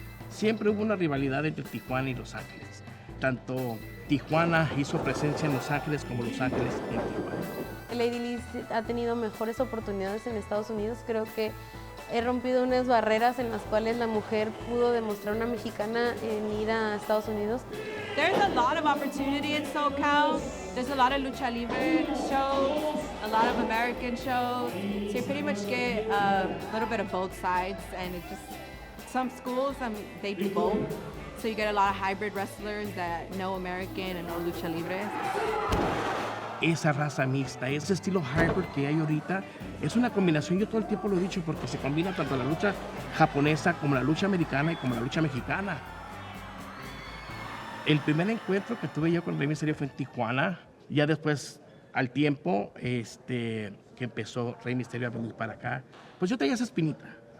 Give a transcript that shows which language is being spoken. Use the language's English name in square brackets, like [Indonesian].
[Spanish] Siempre hubo una rivalidad entre Tijuana y Los Ángeles. Tanto Tijuana hizo presencia en Los Ángeles como Los Ángeles en Tijuana. Ladylee ha tenido mejores oportunidades en Estados Unidos. Creo que he rompido unas barreras en las cuales la mujer pudo demostrar una mexicana en ir a Estados Unidos. [English] There's a lot of opportunity in SoCal. There's a lot of Lucha Libre shows, a lot of American shows. So you pretty much get a little bit of both sides, and it just, some schools, they do both. So you get a lot of hybrid wrestlers that know American and know Lucha Libre. [Spanish] Esa raza mixta, ese estilo hybrid que hay ahorita, es una combinación, yo todo el tiempo lo he dicho, porque se combina tanto la lucha japonesa como la lucha americana y como la lucha mexicana. El primer encuentro que tuve yo con Rey Misterio fue en Tijuana. Ya después, al tiempo que empezó Rey Misterio a venir para acá, pues yo tenía esa espinita.